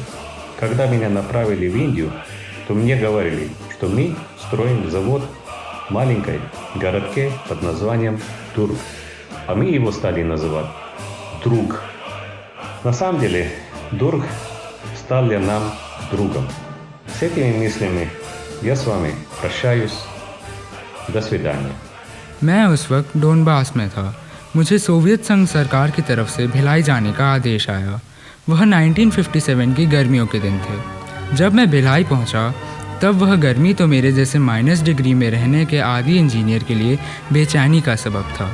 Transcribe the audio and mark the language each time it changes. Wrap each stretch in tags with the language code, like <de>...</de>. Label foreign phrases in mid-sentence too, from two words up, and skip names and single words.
<ru>Когда меня направили в Индию, то мне говорили, что мы строим завод в маленькой городке под названием Дург, а мы его стали называть Друг. На самом деле, Дург стал для нам другом. С этими мыслями я с вами прощаюсь. До свидания.</ru> <hi>मैं उस वक्त डोनबास में था। मुझे सोवियत संघ सरकार की तरफ से भिलाई जाने का आदेश आया। वह 1957 की गर्मियों के दिन थे। जब मैं भिलाई पहुंचा, तब वह गर्मी तो मेरे जैसे</hi> <en>minus degree</en> <hi>में रहने के आदी इंजीनियर के लिए बेचैनी का सबब था।</hi>